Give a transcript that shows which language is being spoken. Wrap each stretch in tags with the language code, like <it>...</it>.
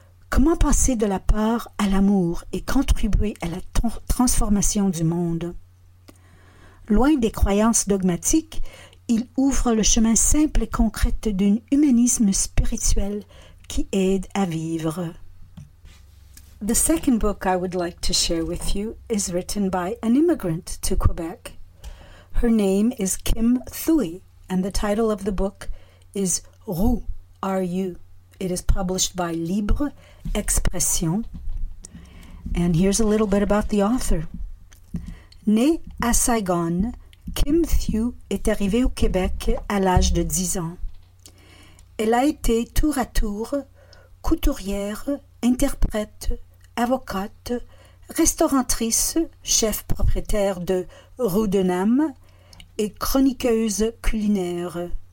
<fr>Comment passer de la peur à l'amour et contribuer à la transformation du monde? Loin des croyances dogmatiques, il ouvre le chemin simple et concret d'un humanisme spirituel qui aide à vivre.</fr> <en>The second book I would like to share with you is written by an immigrant to Quebec. Her name is Kim Thuy, and the title of the book is Roux, R-U. It is published by Libre Expression. And here's a little bit about the author.</en> <fr>Née à Saigon, Kim Thuy est arrivée au Québec à l'âge de 10 ans. Elle a été tour à tour couturière, interprète, avocate, restaurantrice, chef propriétaire de Rue de Nam et chroniqueuse culinaire.</fr>